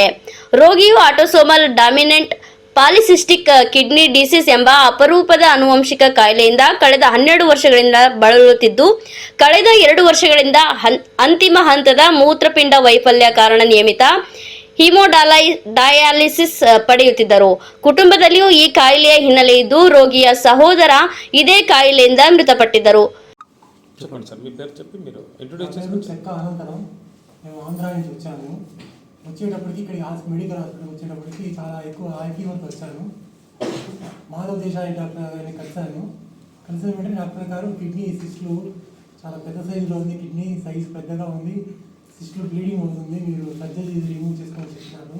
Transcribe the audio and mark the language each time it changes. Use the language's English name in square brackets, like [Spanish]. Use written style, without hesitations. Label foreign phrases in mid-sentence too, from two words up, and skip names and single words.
[Kannada] ರೋಗಿಯು [English] autosomal dominant polycystic kidney disease [Kannada] ಎಂಬ ಅಪರೂಪದ ಆನುವಂಶಿಕ ಕಾಯಿಲೆಯಿಂದ ಕಳೆದ 12 ವರ್ಷಗಳಿಂದ ಬಳಲುತ್ತಿದ್ದು, ಕಳೆದ 2 ವರ್ಷಗಳಿಂದ ಅಂತಿಮ ಹಂತದ ಮೂತ್ರಪಿಂಡ ವೈಫಲ್ಯ ಕಾರಣ ನಿಯಮಿತ ಡಯಾಲಿಸಿಸ್ ಪಡೆಯುತ್ತಿದ್ದರು. ಕುಟುಂಬದಲ್ಲಿಯೂ ಈ ಕಾಯಿಲೆಯ ಹಿನ್ನೆಲೆ ಇದ್ದು, ರೋಗಿಯ ಸಹೋದರ ಇದೇ ಕಾಯಿಲೆಯಿಂದ మృతపట్టిದ್ದರು. [Telugu] వచ్చేటప్పటికి ఇక్కడ [English] medical hospital [Telugu] వచ్చేటప్పటికి చాలా ఎక్కువ హై ఫీవర్తో వచ్చాను. మాధవ్ దేశాయ్ డాక్టర్ గారిని కలిసిన వెంటనే డాక్టర్ గారు కిడ్నీ సిస్టులు చాలా పెద్ద సైజులో ఉంది, [English] kidney size [Telugu] పెద్దగా ఉంది, సిస్టులు బ్లీడింగ్ అవుతుంది, మీరు [English] surgery remove [Telugu] చేసుకొని చెప్పినారు.